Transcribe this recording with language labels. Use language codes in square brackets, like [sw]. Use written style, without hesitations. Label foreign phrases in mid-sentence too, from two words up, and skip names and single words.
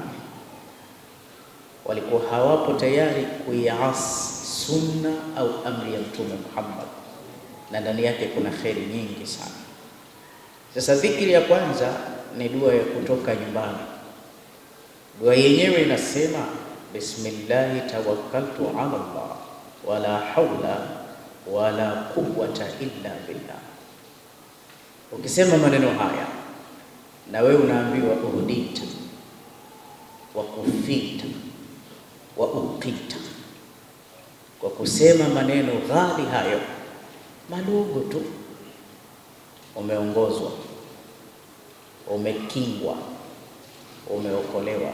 [sw] Walikuwa hawapo tayari kuiasi sunna au amri ya Mtume Muhammad, na ndani yake kuna kheri nyingi sana. Sasa dhikri ya kwanza ni dua ya kutoka nyumbani. Dua yenyewe inasema [ar] بسم الله توكلت على الله ولا حول ولا قوة إلا بالله. [sw] Ukisema maneno haya na wewe unaambiwa [ar] هديت وكفيت ووقيت, [sw] kwa kusema maneno ghali hayo madogo tu, umeongozwa, umekingwa, umeokolewa.